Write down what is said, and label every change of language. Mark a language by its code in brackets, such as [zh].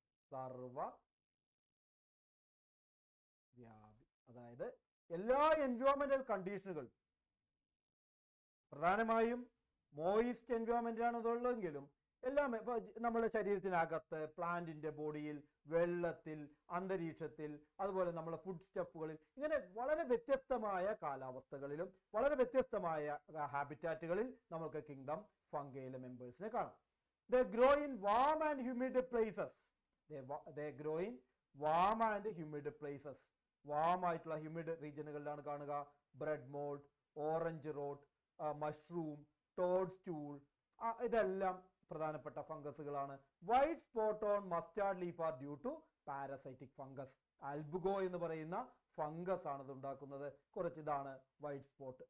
[ml] സർവവ്യാപി, അതായത് എല്ലാ എൻവയോൺമെന്റൽ കണ്ടീഷനുകളും, പ്രധാനമായും മോയിസ്റ്റ് എൻവയോൺമെന്റ് ആണ് ഇതുള്ളതെങ്കിലും എല്ലാം ഇപ്പൊ നമ്മുടെ ശരീരത്തിനകത്ത്, പ്ലാന്റിന്റെ ബോഡിയിൽ, വെള്ളത്തിൽ, അന്തരീക്ഷത്തിൽ, അതുപോലെ നമ്മുടെ ഫുഡ് സ്റ്റഫുകളിൽ, ഇങ്ങനെ വളരെ വ്യത്യസ്തമായ കാലാവസ്ഥകളിലും വളരെ വ്യത്യസ്തമായ ഹാബിറ്റാറ്റുകളിൽ നമുക്ക് കിങ്ഡം ഫംഗയിലെ മെമ്പേഴ്സിനെ കാണാം. [en] They grow in warm and humid places. They grow in warm and humid places. [ml] Warm ആയിട്ടുള്ള ഹ്യൂമിഡ് റീജിയനുകളിലാണ് കാണുക. Bread mould, orange rote, mushroom, Todd stool, ഇതെല്ലാം പ്രധാനപ്പെട്ട ഫംഗസുകളാണ്. [en] White spot on mustard leaf are due to parasitic fungus. [ml] ആൽബുഗോ എന്ന് പറയുന്ന fungus ആണ് ഇത് ഉണ്ടാക്കുന്നത്. ഇതാണ് വൈറ്റ് സ്പോട്ട്.